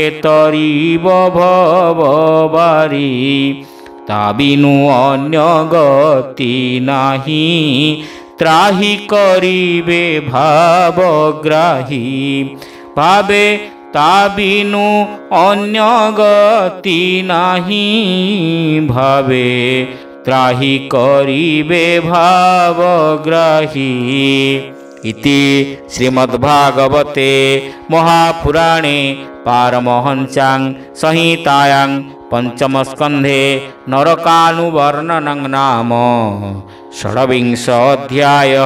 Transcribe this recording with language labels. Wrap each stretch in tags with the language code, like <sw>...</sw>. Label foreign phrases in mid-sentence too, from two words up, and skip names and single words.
<or>ତରିବ ଭବବାରୀ ତା ବିନୁ ଅନ୍ୟ ଗତି ନାହିଁ ତ୍ରାହି କରିବେ ଭାବଗ୍ରାହୀ ଭାବେ ତା ବିନୁ ଅନ୍ୟ ଗତି ନାହିଁ ଭାବେ ତ୍ରାହି କରିବେ ଭାବଗ୍ରାହୀ।</or> <sa>इति श्रीमद्भागवते महापुराणे पारमहंस्यां संहितायां पंचमस्कन्धे नरकानुवर्णनं नाम षड्विंशोऽध्यायः।</sa>